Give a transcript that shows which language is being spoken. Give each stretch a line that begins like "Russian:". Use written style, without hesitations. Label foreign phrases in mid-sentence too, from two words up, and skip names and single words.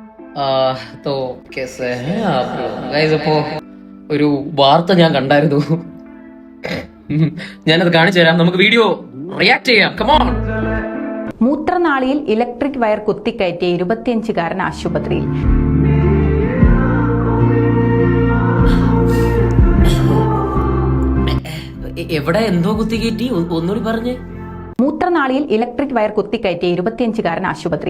Hindi: तो कैसे हैं आप लोग?
Malayalam: Guys, അപ്പോ ഒരു വാർത്ത ഞാൻ കണ്ടായിരുന്നു. ഞാനത് കാണിച്ചു തരാം. നമുക്ക്
English: video react
Malayalam: ചെയ്യാം.
English: Come on.
Malayalam: മൂത്രനാളിയിൽ
English: electric wire
Malayalam: കുത്തിക്കയറ്റിയ 25-കാരൻ ആശുപത്രിയിൽ. എവിടെ എന്തോ കുത്തിക്കയറ്റി? ഒന്നുകൂടി പറഞ്ഞേ. മൂത്രനാളിയിൽ
English: electric wire
Malayalam: കുത്തിക്കയറ്റിയ 25-കാരൻ ആശുപത്രിയിൽ.